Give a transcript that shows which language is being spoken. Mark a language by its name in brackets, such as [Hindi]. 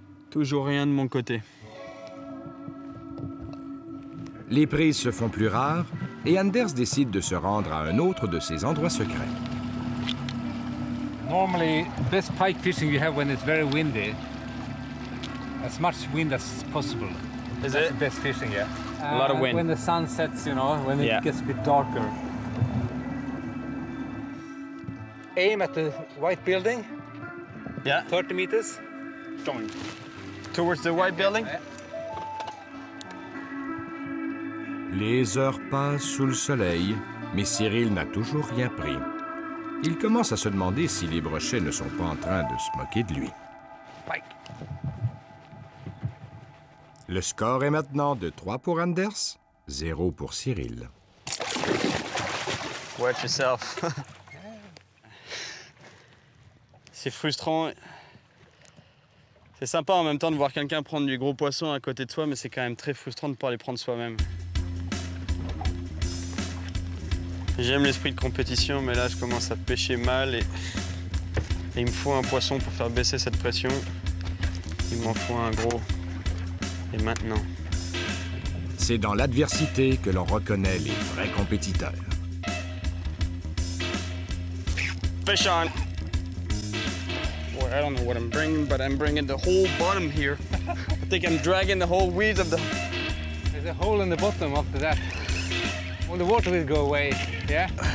[French] Toujours rien de mon côté. Les prises se font plus rares et Anders décide de se rendre à un autre de ses endroits secrets. [English] Normally, best pike fishing you have when it's very windy. As much wind as possible. Is That's it? the best fishing, yeah. A lot of wind. When the sun sets, you know, when Yeah. it gets a bit darker. Aim at the white building, Yeah. 30 meters. Doink. Towards the white building? Yeah. [French] Les heures passent sous le soleil, mais Cyril n'a toujours rien pris. Il commence à se demander si les brochets ne sont pas en train de se moquer de lui. [English] Pike. [French] Le score est maintenant de 3 pour Anders, 0 pour Cyril. [English] Watch yourself. [French] C'est frustrant. C'est sympa en même temps de voir quelqu'un prendre du gros poisson à côté de soi, mais c'est quand même très frustrant de ne pas les prendre soi-même. J'aime l'esprit de compétition, mais là je commence à pêcher mal et il me faut un poisson pour faire baisser cette pression. Il m'en faut un gros. Et maintenant. C'est dans l'adversité que l'on reconnaît les vrais compétiteurs. [English] Fish on! Boy, I don't know what I'm bringing, but I'm bringing the whole bottom here. I think I'm dragging the whole weeds of the... There's a hole in the bottom after that. All the water will go away, yeah?